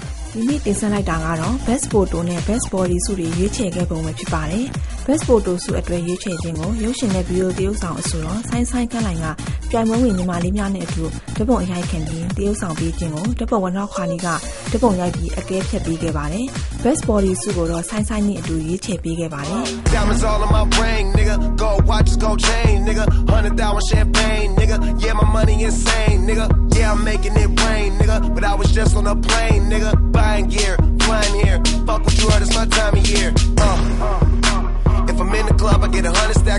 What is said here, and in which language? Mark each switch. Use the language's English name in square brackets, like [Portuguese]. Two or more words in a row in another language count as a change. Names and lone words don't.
[Burmese] ဒီနေ့တင်ဆက်လိုက်တာကတော့ Best Photo နဲ့ Best Body ဆုတွေရွေးချယ်ခဲ့ပုံပဲဖြစ်ပါတယ်။ Best Photo ဆုအတွက်ရွေးချယ်ခြင်းကိုရုပ်ရှင်နဲ့ဗီဒီယိုသရုပ်ဆောင်အဆိုတော်ဆိုင်းခန့်လိုင်ကပြိုင်ပွဲဝင်ညီမလေးများနဲ့အတူဓာတ်ပုံအရိုက်ခင်ပြီးသရုပ်ဆောင်ပေးခြင်းကိုဓာတ်ပုံဝနောက်ခွာနီကဓာတ်ပုံရိုက်ပြီးအကဲဖြတ်ပေးခဲ့ပါတယ်။ Best Body ဆုကိုတော့ဆိုင်းနဲ့အတူရွေးချယ်ပေးခဲ့ပါတယ်။ [English] Diamonds all in my brain, nigga. Gold watches, gold chain, nigga. 100,000 champagne, nigga. Yeah, my money insane, nigga. Yeah, I'm making it rain, nigga. But I was just on a plane, nigga. Buying gear, flying here. Fuck what you heard, it's my time of year. If I'm in the club, I get 100 stacks.